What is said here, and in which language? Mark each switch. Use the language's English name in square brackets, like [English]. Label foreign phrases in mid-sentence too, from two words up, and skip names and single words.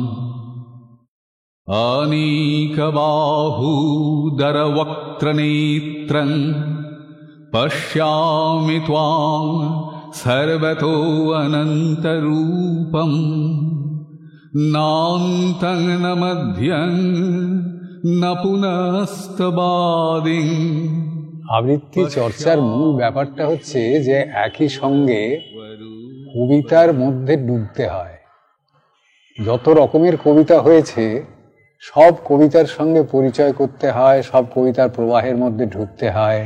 [Sanskrit] अनेकबाहूदरवक्त्रनेत्रं पश्यामि त्वां सर्वतो अनन्तरूपं नान्तं न मध्यं न पुनस्तबादिं। [Bangla] আবৃত্তি চর্চার মূল ব্যাপারটা হচ্ছে যে একই সঙ্গে কবিতার মধ্যে ডুবতে হয়। যত রকমের কবিতা হয়েছে সব কবিতার সঙ্গে পরিচয় করতে হয়, সব কবিতার প্রবাহের মধ্যে ঢুকতে হয়।